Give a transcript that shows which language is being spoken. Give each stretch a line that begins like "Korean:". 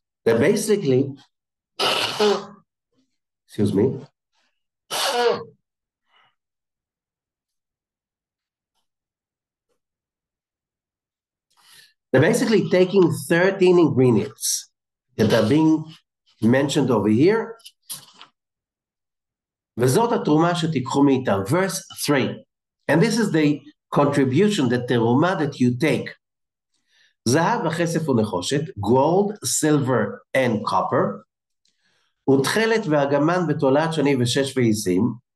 English: That basically, excuse me, they're basically taking 13 ingredients that are being mentioned over here.
Hebrew: וזאת התרומה שתיקחו מאיתם,
English: verse 3. And this is the contribution, the terumah that you take.
Hebrew: זהב וכסף ונחושת,
English: gold, silver and copper,
Hebrew: ותכלת ואגמן ותולעת שני ושש ועיזים.